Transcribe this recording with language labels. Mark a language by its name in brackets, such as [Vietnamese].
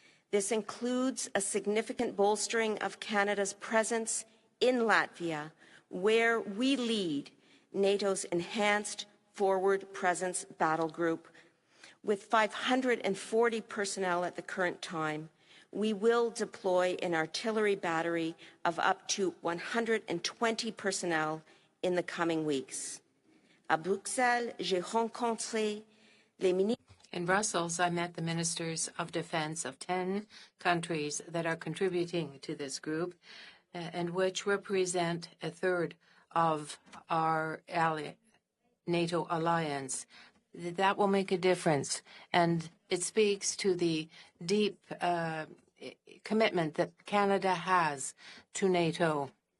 [English] This includes a significant bolstering of Canada's presence in Latvia, where we lead NATO's Enhanced Forward Presence Battle Group. With 540 personnel at the current time, we will deploy an artillery battery of up to 120 personnel in the coming weeks. [French] À Bruxelles, j'ai rencontré les ministres. [English] In Brussels, I met the ministers of defense of 10 countries that are contributing to this group and which represent a third of our NATO alliance. That will make a difference, and it speaks to the deep commitment that Canada has to NATO.